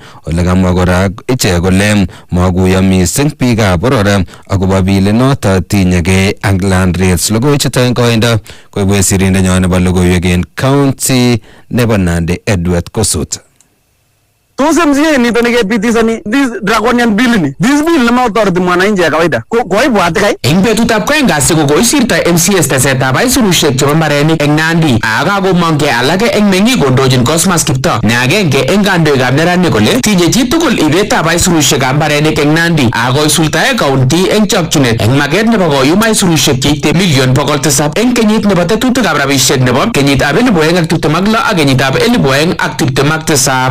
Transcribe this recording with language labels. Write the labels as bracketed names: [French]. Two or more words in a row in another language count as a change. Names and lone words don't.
[Kalenjin] Ole kamwa kora ichek kole makuyo mising biikab boror akobo bilinoto tinyegei ak [English] land rates. [Kalenjin] Logoiwechuto en koindo koibwech sirindenyo nebo logoiwek en county nebo Nandi Edward Kosut. Tos MCA nito nikepitisani [English] this draconian bill [Kalenjin] ni. [English] This bill [Swahili] nemautoreti mwananchi ya kawaida. [Kalenjin] Koibwat kai. Eng betutab kwen kasi kokoisirto MCS tesetab aisurushek chebo mbarenik eng Nandi. Akakomongke alake eng meng'ik kondochin Cosmas Kiptoo. Ne agenge eng kandoikab neranik kole tinye chitugul ibetab aisurushekab mbarenik eng Nandi. Akoisultae county eng chokchinet eng maket nebo koyum aisurushek cheite million 700 eng kenyit nebo tetutikab rabishek nebo kenyitab 2026 ak kenyitab 2027.